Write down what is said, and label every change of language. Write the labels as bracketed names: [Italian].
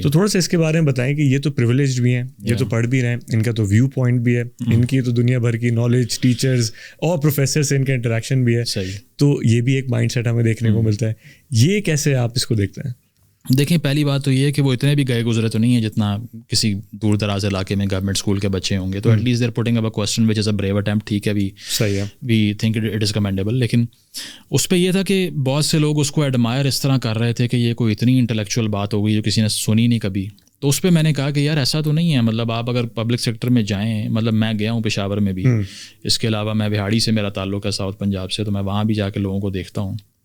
[Urdu] تو تھوڑا سا اس کے بارے میں بتائیں کہ یہ تو پریویلیجڈ بھی ہیں, یہ تو پڑھ بھی رہے ہیں, ان کا تو ویو پوائنٹ بھی ہے, ان کی تو دنیا بھر کی نالج, ٹیچرز اور پروفیسر سے ان کا انٹریکشن بھی ہے, تو یہ بھی ایک مائنڈ سیٹ ہمیں دیکھنے کو ملتا ہے. یہ کیسے آپ اس کو دیکھتے ہیں؟ دیکھیں پہلی بات تو یہ ہے کہ وہ اتنے بھی گئے گزرے تو نہیں ہے جتنا کسی دور دراز علاقے میں گورنمنٹ اسکول کے بچے ہوں گے. [English] تو at least they are putting up a question which is a brave attempt. [Urdu] ٹھیک ہے بھی صحیح ہے, [English] We think it is commendable. [Urdu] لیکن اس پہ یہ تھا کہ بہت سے لوگ اس کو ایڈمائر اس طرح کر رہے تھے کہ یہ کوئی اتنی انٹلیکچوئل بات ہو گئی جو کسی نے سنی نہیں کبھی. تو اس پہ میں نے کہا کہ یار ایسا تو نہیں ہے, مطلب آپ اگر پبلک سیکٹر میں جائیں, مطلب میں گیا ہوں پشاور میں بھی, اس کے علاوہ میں بہاڑی سے میرا تعلق ہے ساؤتھ پنجاب سے, تو میں وہاں بھی جا کے لوگوں کو دیکھتا ہوں.